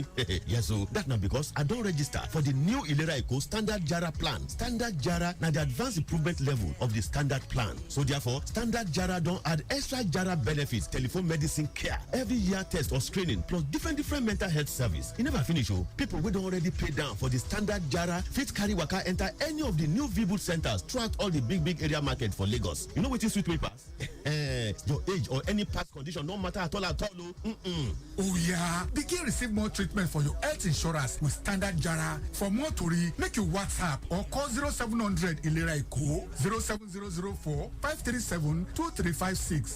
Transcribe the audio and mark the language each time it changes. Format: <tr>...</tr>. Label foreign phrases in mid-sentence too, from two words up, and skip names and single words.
<pcm>Yes, so that now because I don't register for the new ILERA EKO Standard Jara plan. Standard Jara na the advanced improvement level of the standard plan. So therefore, Standard Jara don't add extra Jara benefits, telephone medicine care, every year test or screening, plus different mental health service. You never finish, oh. People we don't already pay down for the Standard Jara fit carry waka enter any of the new V-Boot centers throughout all the big area market for Lagos. You know what is sweet me pass? Your age or any past condition, no matter at all. Oh yeah, begin receive more treatment for your health insurance with Standard Jara. For more tori, make you WhatsApp or call 0700 ILERA EKO 07004 537 2356.</pcm>